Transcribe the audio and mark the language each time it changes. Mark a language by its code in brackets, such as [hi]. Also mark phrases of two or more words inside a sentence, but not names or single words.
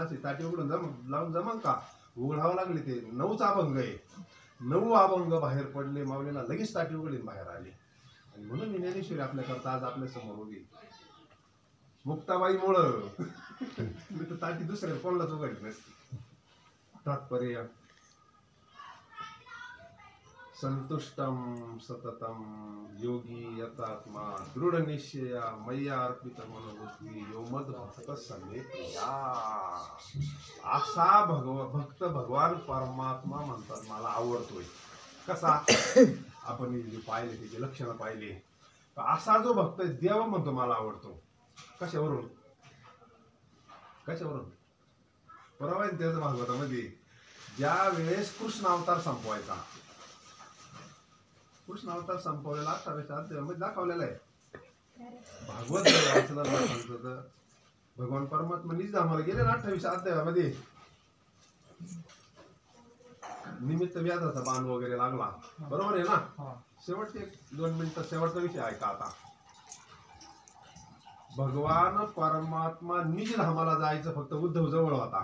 [mr] ताटी उघडून लावून जमन का? उघडावं लागले. ते 9च अभंग आहे. 9 अभंग बाहेर पडले माऊलीला, लगेच ताटी उघडली बाहेर आली. आणि म्हणून मी ज्ञानेश्वरी आपल्याकरता आज आपल्या समोर उभी. मुक्ताबाई मुळे ताटी दुसऱ्या कोणालाच उघडली नसती. [sa] तात्पर्य संतुष्टम सततम योगी यतात्मा दृढ निश्चया मय्या अर्पित मनोवृत्ती यो मद भक्त समे प्रिया. [mr] असा भक्त भगवान परमात्मा म्हणतात मला आवडतोय. कसा? आपण जे पाहिले त्याचे लक्षणं पाहिले. असा जो भक्त देव म्हणतो मला आवडतो. कशावरून? बरोबर आहे त्याचं भागवतामध्ये ज्या वेळेस कृष्ण अवतार संपवायचा, कृष्ण अवतार संपवलेला 28व्या अध्यायामध्ये दाखवलेला आहे. भागवत वाचलं सांगतो तर भगवान परमात्मा निज धामाला गेले ना 28व्या अध्यायामध्ये. निमित्त व्याधाचा बाण वगैरे लागला. बरोबर आहे ना? शेवटचे 2 मिनिटं शेवटचा विषय ऐका आता. भगवान परमात्मा निज धामाला जायचं फक्त उद्धव जवळ होता.